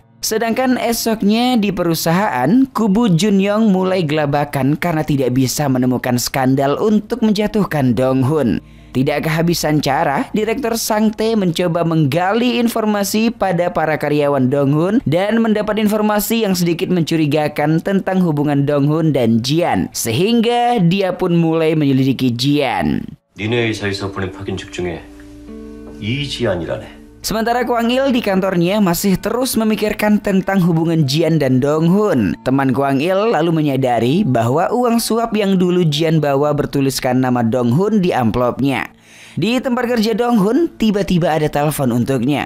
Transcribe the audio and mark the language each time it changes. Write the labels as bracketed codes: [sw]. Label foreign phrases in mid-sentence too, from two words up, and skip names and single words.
[id] Sedangkan esoknya di perusahaan, kubu Junyoung mulai gelabakan karena tidak bisa menemukan skandal untuk menjatuhkan Donghoon. Tidak kehabisan cara, Direktur Sang Tae mencoba menggali informasi pada para karyawan Donghoon dan mendapat informasi yang sedikit mencurigakan tentang hubungan Donghoon dan Jian. Sehingga dia pun mulai menyelidiki Jian. [ko] 니네 회사에서 보낸 파견직 중에 이지안이라네. [id] Sementara Kwang Il di kantornya masih terus memikirkan tentang hubungan Jian dan Donghoon. Teman Kwang Il lalu menyadari bahwa uang suap yang dulu Jian bawa bertuliskan nama Donghoon di amplopnya. Di tempat kerja Donghoon, tiba-tiba ada telepon untuknya.